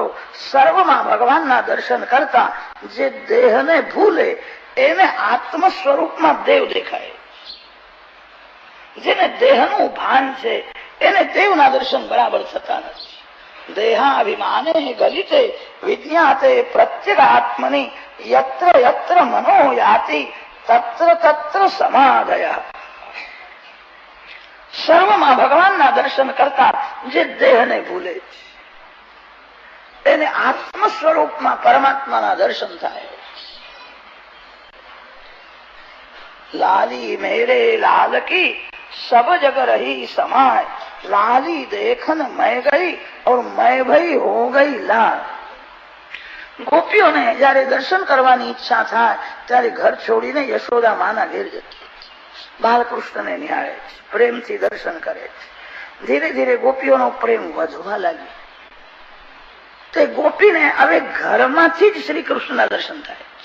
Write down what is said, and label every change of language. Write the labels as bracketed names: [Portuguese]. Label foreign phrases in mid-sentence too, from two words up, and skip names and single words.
[Gujarati] સર્વમાં ભગવાનના દર્શન કરતા જે દેહને ભૂલે એને આત્મ સ્વરૂપમાં દેવ દેખાય. જેને દેહનું ભાન છે એને દેવના દર્શન બરાબર થતા નથી. [Sanskrit] દેહાભિમાને ગલિતે વિજ્ઞાતે પ્રત્યેક આત્મની યત્ર યત્ર મનો યાતિ તત્ર તત્ર સમાધય. [Gujarati] સર્વમાં ભગવાનના દર્શન કરતા જે દેહને ભૂલે છે એને આત્મ સ્વરૂપમાં પરમાત્માના દર્શન થાય. [Hindi] लाली मेरे लाल की सब जग रही समाय, लाली देखन मैं गई और मैं भई हो गई लाल. [Gujarati] ગોપીઓને જયારે દર્શન કરવાની ઈચ્છા થાય ત્યારે ઘર છોડીને યશોદા માના ઘેર જતી, બાલકૃષ્ણને નિહાળે છે, પ્રેમથી દર્શન કરે છે. ધીરે ધીરે ગોપીઓનો પ્રેમ વધવા લાગ્યો. તે ગોપીને હવે ઘરમાંથી જ શ્રી કૃષ્ણના દર્શન થાય.